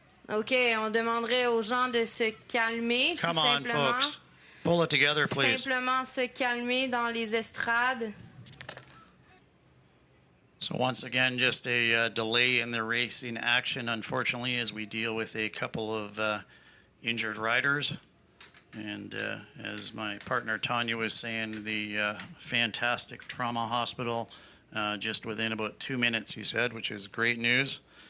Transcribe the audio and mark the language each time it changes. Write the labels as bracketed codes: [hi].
[fr] OK, on demanderait aux gens de se calmer, tout simplement. [en] Come on, folks. Pull it together, please. [fr] Simplement se calmer dans les estrades. [en] So once again, just a delay in the racing action, unfortunately, as we deal with a couple of injured riders. And as my partner Tanya was saying, the fantastic trauma hospital just within about 2 minutes, he said, which is great news.